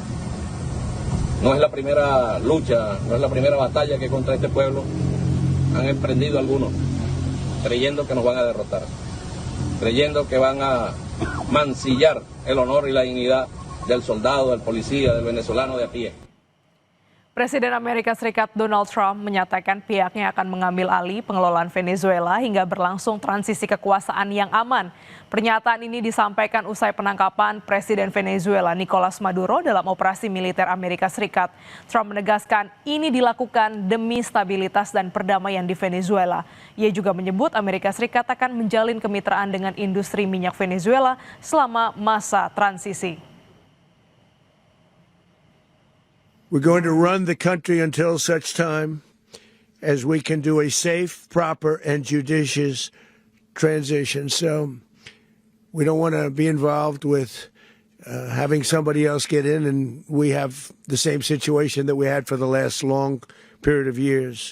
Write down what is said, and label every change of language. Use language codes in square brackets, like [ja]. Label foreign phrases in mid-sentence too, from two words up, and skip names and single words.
[es] No es la primera lucha, no es la primera batalla que contra este pueblo han emprendido algunos, creyendo que nos van a derrotar, creyendo que van a mancillar el honor y la dignidad del soldado, del policía, del venezolano de a pie. [id] Presiden Amerika Serikat Donald Trump menyatakan pihaknya akan mengambil alih pengelolaan Venezuela hingga berlangsung transisi kekuasaan yang aman. Pernyataan ini disampaikan usai penangkapan Presiden Venezuela Nicolas Maduro dalam operasi militer Amerika Serikat. Trump menegaskan ini dilakukan demi stabilitas dan perdamaian di Venezuela. Ia juga menyebut Amerika Serikat akan menjalin kemitraan dengan industri minyak Venezuela selama masa transisi. [en] We're going to run the country until such time as we can do a safe, proper, and judicious transition. So we don't want to be involved with having somebody else get in, and we have the same situation that we had for the last long period of years.